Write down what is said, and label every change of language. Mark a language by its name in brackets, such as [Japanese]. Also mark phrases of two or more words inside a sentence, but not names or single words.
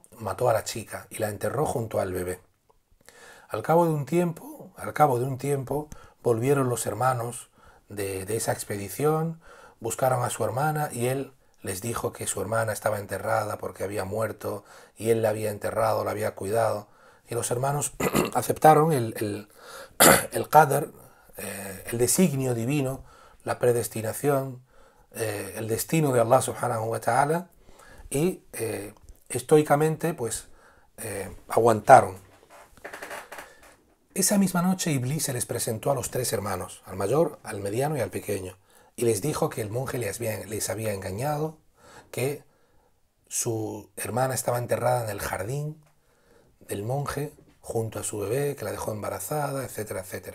[Spanish] Mató a la chica y la enterró junto al bebé. Al cabo de un tiempo, volvieron los hermanos de esa expedición, buscaron a su hermana y él les dijo que su hermana estaba enterrada porque había muerto y él la había enterrado, la había cuidado. Y los hermanos aceptaron el qadr, el designio divino, la predestinación, el destino de [Arabic] الله سبحانه وتعالى [Spanish] y estoicamente pues aguantaron. Esa misma noche Iblis se les presentó a los tres hermanos, al mayor, al mediano y al pequeño, y les dijo que el monje les había engañado, que su hermana estaba enterrada en el jardín del monje junto a su bebé, que la dejó embarazada, etcétera, etcétera.